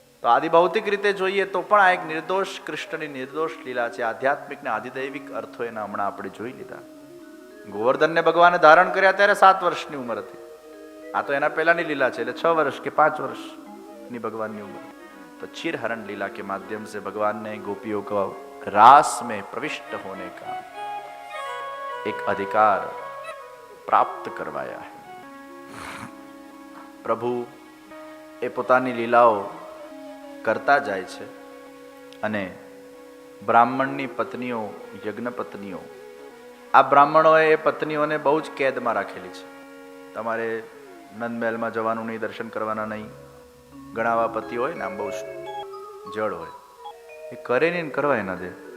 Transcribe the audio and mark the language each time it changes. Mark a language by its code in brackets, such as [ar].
[gu] તો આદિભૌતિક રીતે જોઈએ તો પણ આ એક નિર્દોષ કૃષ્ણની નિર્દોષ લીલા છે. આધ્યાત્મિક ને આધિદૈવિક અર્થો એના હમણાં આપણે જોઈ લીધા. ગોવર્ધનને ભગવાને ધારણ કર્યા ત્યારે 7 વર્ષની ઉંમર હતી. આ તો એના પહેલાની લીલા છે, એટલે 6 વર્ષ કે 5 વર્ષની ભગવાનની ઉંમર. [hi] तो क्षीरहरण लीला के माध्यम से भगवान ने गोपियों को रास में प्रविष्ट होने का एक अधिकार प्राप्त करवाया है. [gu] प्रभु એ પોતાની લીલાઓ કરતા જાય છે અને બ્રાહ્મણની પત્નીઓ, યજ્ઞ પત્નીઓ, આ બ્રાહ્મણોએ એ પત્નીઓને બહુ જ કેદમાં રાખેલી છે. તમારે નંદમહેલમાં જવાનું નહીં, દર્શન કરવાના નહીં. ઘણા આવા પતિ હોય ને આમ બહુ જડ હોય, એ કરે નહીં ને કરવા ના દે.